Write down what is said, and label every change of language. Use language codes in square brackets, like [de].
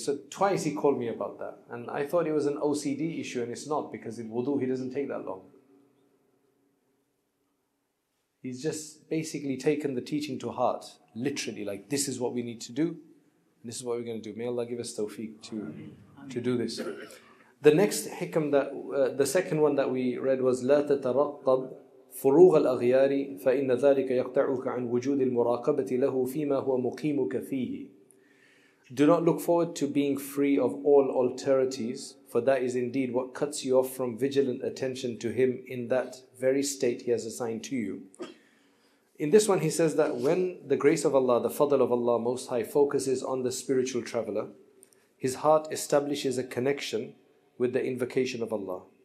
[en] So twice he called me about that. And I thought it was an OCD issue, and it's not, because in wudu he doesn't take that long. He's just basically taken the teaching to heart, literally, like this is what we need to do, and this is what we're going to do. May Allah give us tawfiq to do this. The next hikam the second one that we read was [ar] لا تترقب فروغ الأغيار فإن ذلك يقطعك عن وجود المراقبة له فيما هو مقيمك فيه. [en] Do not look forward to being free of all alterities, for that is indeed what cuts you off from vigilant attention to him in that very state he has assigned to you. In this one he says that when the grace of Allah, the fadl of Allah Most High, focuses on the spiritual traveler, his heart establishes a connection with the invocation of Allah.